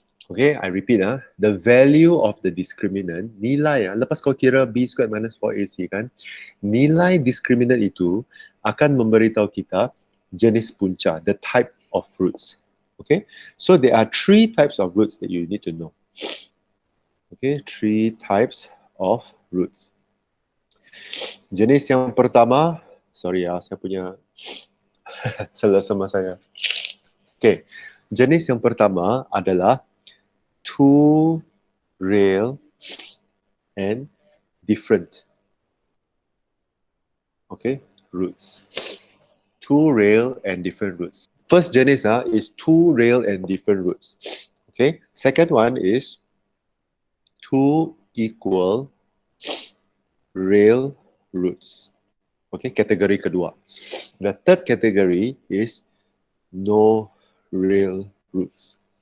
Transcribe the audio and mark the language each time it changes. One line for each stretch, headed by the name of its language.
English: Okay, I repeat, the value of the discriminant,
Malay: nilai, lepas kau kira
English: b squared minus 4ac
Malay: kan, nilai discriminant itu akan memberitahu kita jenis punca,
English: the type of roots. Okay, so there are 3 types of roots that you need to know. Okay, 3 types of roots.
Malay: Jenis yang pertama, sorry saya punya salah sama saya. Okay, jenis yang pertama adalah
English: 2 real and different. Okay, roots. 2 real and different roots. First jenis is 2 real and different roots. Okay, second one is 2 equal real roots. Okay,
Malay: kategori kedua.
English: The third category is no real roots.